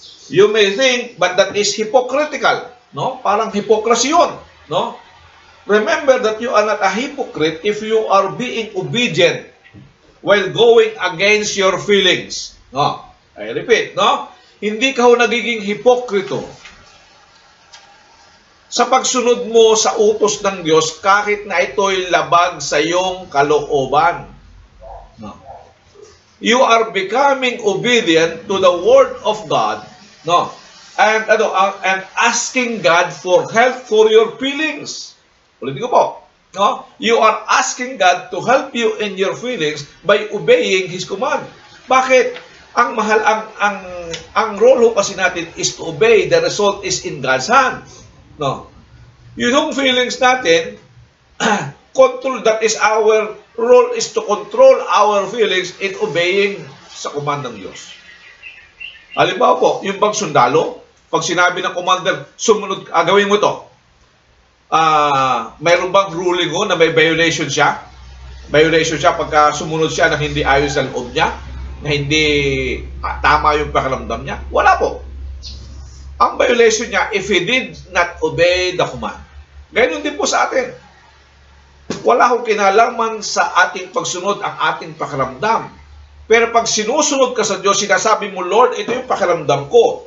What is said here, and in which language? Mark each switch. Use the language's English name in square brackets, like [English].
[English] You may think, but that is hypocritical. No? [Filipino] Parang hypocrisy yun. [English] No? Remember that you are not a hypocrite if you are being obedient while going against your feelings. No? I repeat, no? [Filipino] Hindi ka ho nagiging hipokrito sa pagsunod mo sa utos ng Diyos kahit na ito'y labag sa iyong kalooban. No. [English] You are becoming obedient to the Word of God, no? And asking God for help for your feelings. [Filipino] Ulitin ko po. [English] No? You are asking God to help you in your feelings by obeying His command. [Filipino] Bakit? Ang role kasi natin [English] is to obey. The result is in God's hand. No. Yung feelings natin, that is our role is to control our feelings in obeying [Filipino] sa command ng Diyos. Halimbawa po, yung bang sundalo, pag sinabi ng commander, sumunod, gawin mo to. Mayroon bang ruling ho na may violation siya? Violation siya pagka sumunod siya na hindi ayon sa loob niya? Na hindi tama yung pakiramdam niya? Wala po. Ang violation niya, [English] if he did not obey the command. [Filipino] Ganyan din po sa atin. Wala akong kinalaman sa ating pagsunod ang ating pakiramdam. Pero pag sinusunod ka sa Diyos, sinasabi mo, Lord, ito yung pakiramdam ko.